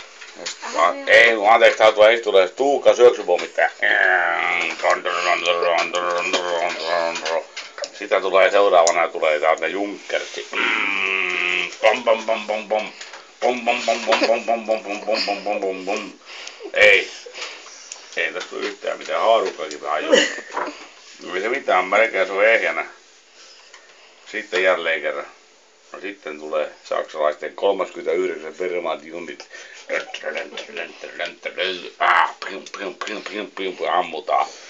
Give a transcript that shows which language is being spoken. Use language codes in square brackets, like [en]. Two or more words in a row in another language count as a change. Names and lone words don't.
[fi] Ei, anteeksi, tää tulee Tuukka syöksypommittaja. Sitä tulee seuraavana täältä Junckersi. Pom pom pom pom pom. Pom pom pom pom pom pom pom pom pom pom pom pom pom. Ei tästä tule yhtään mitään haarukkakin vähän ajoo. Ei se mitään, melkein se on ehjänä. Sitten jälleen kerran. No sitten tulee saksalaisten 39 Wehrmacht-junit. Ammutaan.